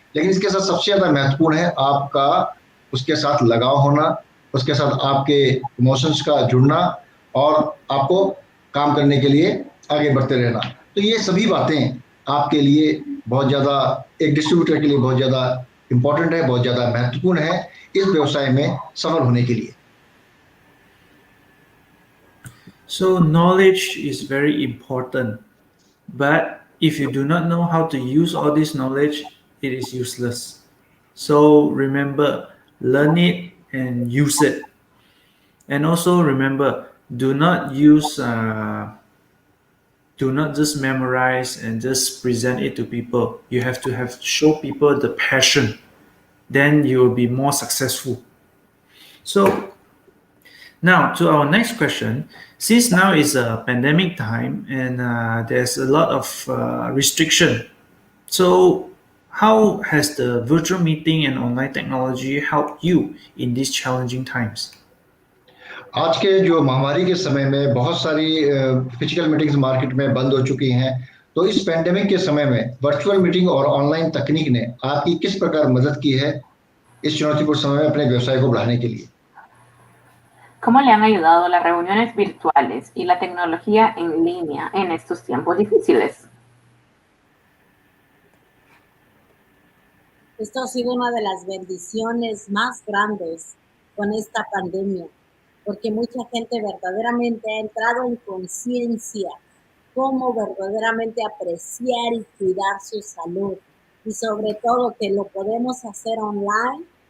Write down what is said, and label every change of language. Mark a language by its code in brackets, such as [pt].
[hi] लेकिन इसके साथ सबसे ज़्यादा महत्वपूर्ण है आपका उसके साथ लगाव होना, उसके साथ आपके इमोशंस का जुड़ना और आपको काम करने के लिए आगे बढ़ते रहना। तो ये सभी बातें आपके लिए बहुत ज़्यादा एक डिस्ट्रीब्यूटर के लिए बहुत ज़्यादा इम्पोर्टेंट है, बहुत ज़्यादा महत्वपूर्ण है इस व्यवसाय में सफल होने के लिए। [en] So knowledge is very important, but if you do not know how to use all this knowledge, it is useless. So remember, learn it and use it. And also remember, do not use, do not just memorize and just present it to people. You have to show people the passion. Then you will be more successful. So now, to our next question. Since now is a pandemic time and there's a lot of restriction, so how has the virtual meeting and online technology helped you in these challenging times? [hi] आज के जो महामारी के समय में बहुत सारी physical meetings market में बंद हो चुकी हैं, तो इस पैंडेमिक के समय में वर्चुअल मीटिंग और ऑनलाइन तकनीक ने आपकी किस प्रकार मदद की है इस चुनौतीपूर्ण समय में अपने व्यवसाय को बढ़ाने के लिए? [es] ¿Cómo le han ayudado las reuniones virtuales y la tecnología en línea en estos tiempos difíciles? Esto ha sido una de las bendiciones más grandes con esta pandemia, porque mucha gente verdaderamente ha entrado en conciencia cómo verdaderamente apreciar y cuidar su salud y sobre todo que lo podemos hacer online